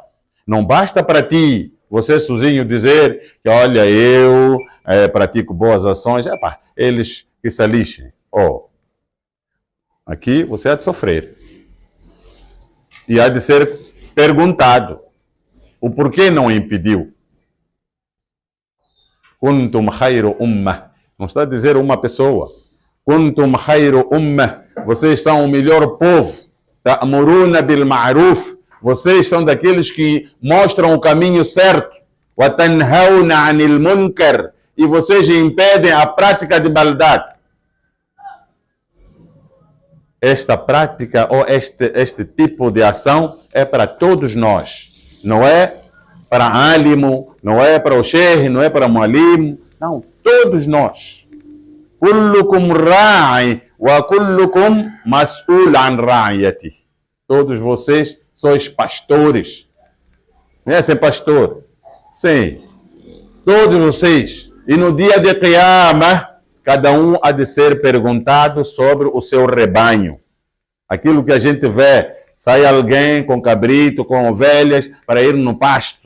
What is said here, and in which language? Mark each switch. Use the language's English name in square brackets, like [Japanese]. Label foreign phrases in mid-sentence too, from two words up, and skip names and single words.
[Portuguese] Não basta para ti, você sozinho, dizer que, olha, eu pratico boas ações, eles que se lixem. Aqui você há de sofrer. E há de ser perguntado o porquê não impediu. [Arabic] كنتم خير أمة. [Portuguese] Não está a dizer uma pessoa. [Arabic] كنتم خير أمة. [Portuguese] Vocês são o melhor povo. [Arabic] تأمرون بالمعروف. [Portuguese] Vocês são daqueles que mostram o caminho certo. [Arabic] وتنهون عن المنكر. [Portuguese] E vocês impedem a prática de maldade. Esta prática ou este tipo de ação é para todos nós. Não é para álimo, não é para o sheikh, não é para mualim. Não, todos nós. [Arabic] كلكم راع وكلكم مسؤول عن رعيته. [Portuguese] Todos vocês sois pastores. Conhecem pastor? Sim. Todos vocês. E no dia de Qiyamah, cada um há de ser perguntado sobre o seu rebanho. Aquilo que a gente vê, sai alguém com cabrito, com ovelhas, para ir no pasto.